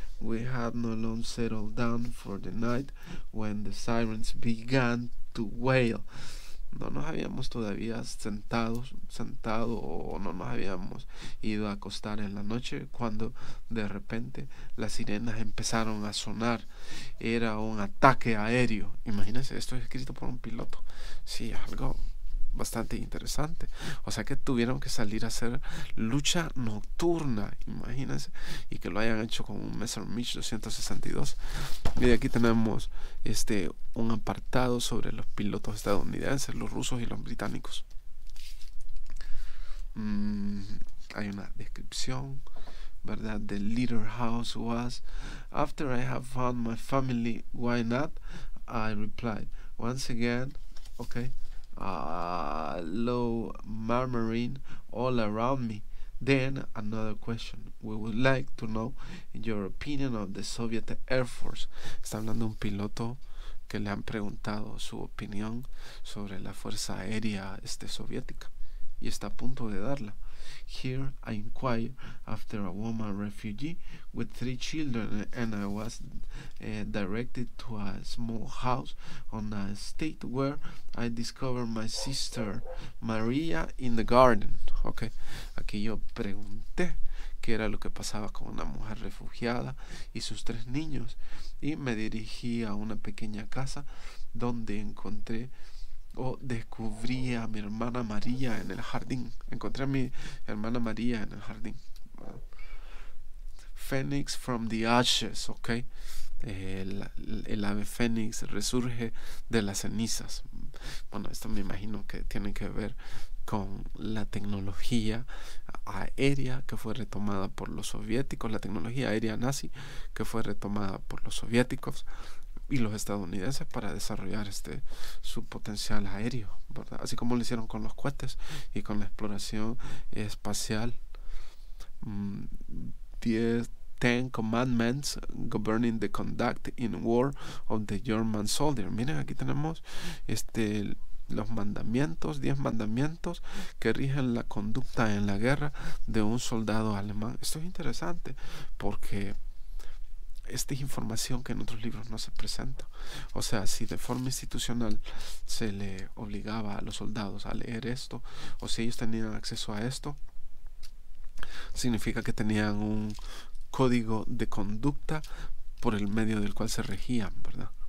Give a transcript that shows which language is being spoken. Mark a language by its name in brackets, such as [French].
[English] We had no long settled down for the night when the sirens began to wail. [Spanish] No nos habíamos todavía sentado o no nos habíamos ido a acostar en la noche cuando de repente las sirenas empezaron a sonar. Era un ataque aéreo. Imagínense, esto es escrito por un piloto. Sí, algo bastante interesante. O sea que tuvieron que salir a hacer lucha nocturna, imagínense, y que lo hayan hecho con un Messerschmitt 262. Y de aquí tenemos un apartado sobre los pilotos estadounidenses, los rusos y los británicos. Hay una descripción, ¿verdad? [English] The little house was. After I have found my family, why not? I replied. Once again, okay. Low murmuring all around me. Then another question. We would like to know your opinion of the Soviet Air Force. [Spanish] Está hablando un piloto que le han preguntado su opinión sobre la fuerza aérea soviética y está a punto de darla. [English] Here I inquired after a woman refugee with 3 children, and I was directed to a small house on a estate where I discovered my sister Maria in the garden. Okay. [Spanish] Aquí yo pregunté qué era lo que pasaba con una mujer refugiada y sus 3 niños y me dirigí a una pequeña casa donde encontré descubrí a mi hermana María en el jardín. Encontré a mi hermana María en el jardín. [English] Phoenix from the ashes, [Spanish] ok. El ave fénix resurge de las cenizas. Bueno, esto me imagino que tiene que ver con la tecnología aérea que fue retomada por los soviéticos, la tecnología aérea nazi que fue retomada por los soviéticos y los estadounidenses para desarrollar su potencial aéreo, ¿verdad? Así como lo hicieron con los cohetes y con la exploración espacial. [English] 10 commandments governing the conduct in war of the German soldier. [Spanish] Miren, aquí tenemos los mandamientos, 10 mandamientos que rigen la conducta en la guerra de un soldado alemán. Esto es interesante porque esta es información que en otros libros no se presenta. O sea, si de forma institucional se le obligaba a los soldados a leer esto, o si ellos tenían acceso a esto, significa que tenían un código de conducta por el medio del cual se regían, ¿verdad?